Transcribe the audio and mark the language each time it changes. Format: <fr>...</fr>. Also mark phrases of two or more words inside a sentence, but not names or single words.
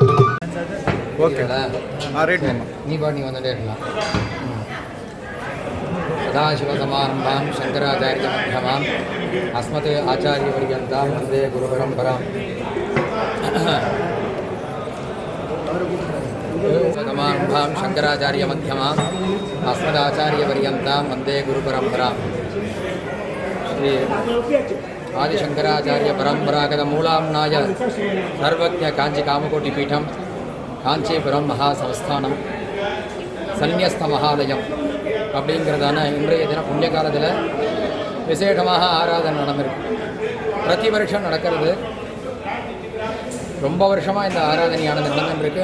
<ta>ஓகேடா. ரேட் நீ வந்துட்டே இருக்கலாம்.</ta> <sa>सदाशिवसमारम्भां शङ्कराचार्यमध्यमाम् अस्मत् आचार्यपर्यन्तां वन्दे गुरुपरम्पराम् समारम्भां शङ्कराचार्यमध्यमाम् अस्मदाचार्यपर्यन्तां वन्दे गुरुपरम्पराम् श्री आदिशङ्कराचार्यपरम्परागतमूलाम्नाय सर्वज्ञ काञ्चिकामकोटिपीठं</sa> <ta>காஞ்சிபுரம் மகாசம்ஸ்தானம் சந்நியஸ்த மகாலயம் அப்படிங்கிறதான இன்றைய தினம் புண்ணிய காலத்தில் விசேஷமாக ஆராதனை நடந்திருக்கு. பிரதி வருஷம் நடக்கிறது. ரொம்ப வருஷமாக இந்த ஆராதனையானது நடந்துருக்கு.</ta>